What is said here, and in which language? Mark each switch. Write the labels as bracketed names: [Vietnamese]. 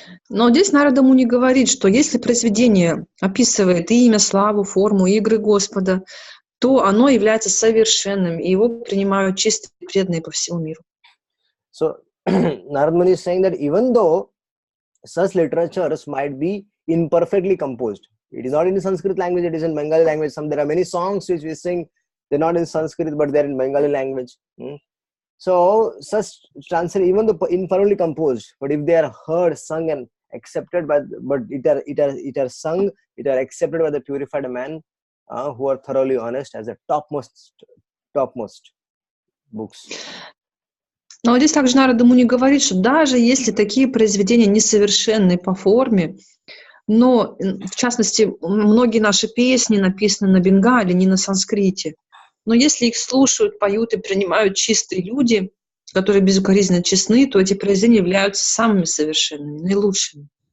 [Russian] Но здесь Нарада Муни говорит, что если произведение описывает и имя, славу, форму, игры Господа, то оно является совершенным, и его принимают чистые и преданные по всему миру. [English] So Narad Muni is saying that even though such literatures might be imperfectly composed, it is not in the Sanskrit language, it is in Bengali language. There are many songs which we sing, they're not in Sanskrit, but they're in Bengali language. So such translation, even though imperfectly composed, but if they are heard, sung, and accepted it are sung, it are accepted by the purified man who are thoroughly honest as the topmost books. [Russian] Но здесь также Нарада Муни говорит, что даже если такие произведения несовершенны по форме, но, в частности, многие наши песни написаны на бенгале, не на санскрите, но если их слушают, поют и принимают чистые люди, которые безукоризненно честны, то эти произведения являются самыми совершенными, наилучшими.